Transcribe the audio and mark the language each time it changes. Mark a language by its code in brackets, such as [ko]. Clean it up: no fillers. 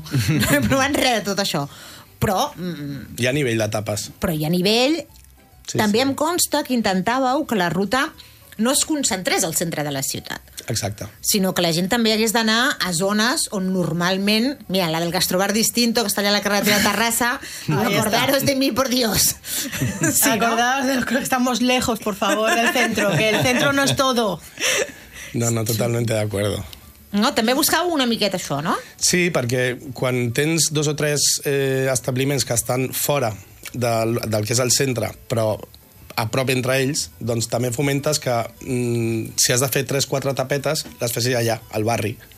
[ca] No he provat res de tot això. Però... Hi ha nivell de tapes. Però hi ha nivell... Sí, també sí. Em consta que intentàveu que la ruta no es concentrés al centre de la ciutat. Exacte. Sinó que la gent també hagués d'anar a zones on normalment... Mira, la del Gastrobar Distinto, que està allà a la carretera de Terrassa. [es] Acordaros de mi, por Dios. Sí, acordaros de que estamos lejos, por favor, del centro, que el centro no es todo. No, totalmente de acuerdo. [ca] No, també buscau una miqueta això, no? Sí, perquè quan tens 2 o 3 establiments que estan fora del que és el centre, però... a prop entre ells, doncs també fomentes que si has de fer 3-4 tapetes, les fessis allà, al barri.